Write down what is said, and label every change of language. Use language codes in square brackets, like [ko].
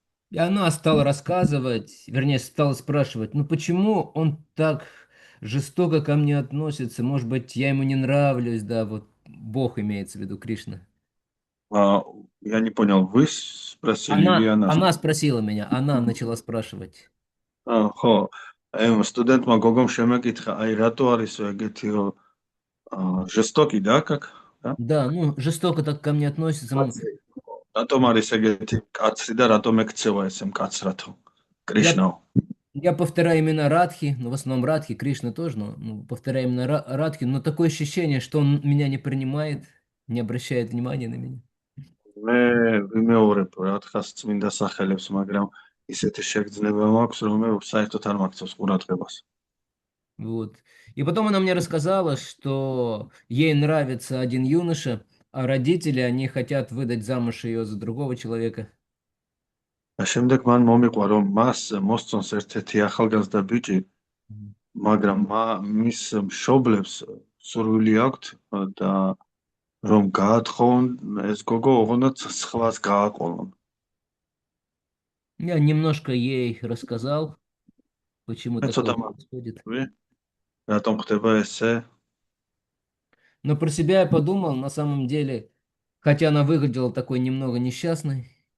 [ru] И она стала рассказывать, вернее, стала спрашивать, ну почему он так жестоко ко мне относится? Может быть, я ему не нравлюсь, да, вот Бог имеется в виду, Кришна. Я не понял, вы спросили или она? Она спросила меня, она начала спрашивать. [ka] ხო, აი სტუდენტმა გოგომ შემეკითხა, აი რატო არის ეგეთი რომ [ru] жестокий, да, как? Да, ну жестоко так ко мне относится. [ka] რატომ არის ეგეთი კაცრი და რატომ ეკცევა ესე მკაცრათო? Кришнаო. [ru] Я повторяю именно Радхи, ну в основном Радхи, Кришна тоже, но повторяю именно Радхи, но такое ощущение, что он меня не принимает, не обращает внимания на меня. [ka] მე ვიმეორებ რათხას წმინდა სახელებს, მაგრამ ისეთი შეგრძნება მაქვს, რომ მე საერთოდ არ მაქცევს ყურადღებას. [ru] Вот. И потом она мне рассказала, что ей нравится один юноша, а родители, они хотят выдать замуж ее за другого человека. [ka] და შემდეგ მან მომიყვა, რომ მას მოსწონს ერთ-ერთი ახალგაზრდა ბიჭი, მაგრამ მის მშობლებს სურვილი აქვთ და რომ გაათხოვონ ეს გოგო, ოღონდ სხვას გააყოლონ. [ru] Я немножко ей рассказал, почему такое происходит. [ka] რატომ ხდება ესე? [ru] Но про себя я подумал, на самом деле, хотя она выглядела такой немного несчастной.